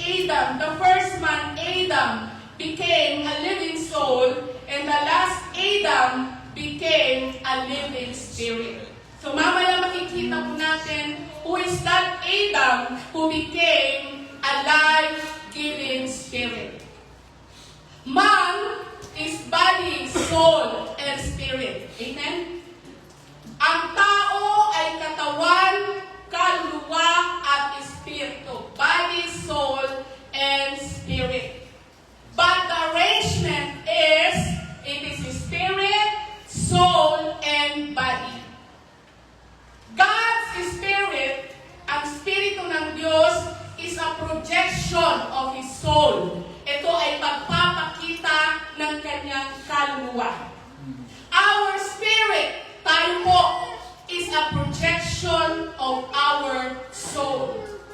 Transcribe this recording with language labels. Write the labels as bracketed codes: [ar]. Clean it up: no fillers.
[en] Adam, the first man, Adam, became a living soul, and the last Adam became a living spirit. [tl] So mamaya makikita po natin [en] who is that Adam who became a life-giving spirit. Man is body, soul, and spirit. Amen? [tl] Ang tao ay katawan, kaluluwa, at espiritu. [en] Body, soul, and spirit. But the arrangement is, it is spirit, soul, and body. God's spirit, [tl] ang spirito ng Diyos, [en] is a projection of His soul. [tl] Ito ay pagpapakita ng kanyang kaluluwa. [en] Our spirit, [tl] tayo po, [en] is a projection of our soul.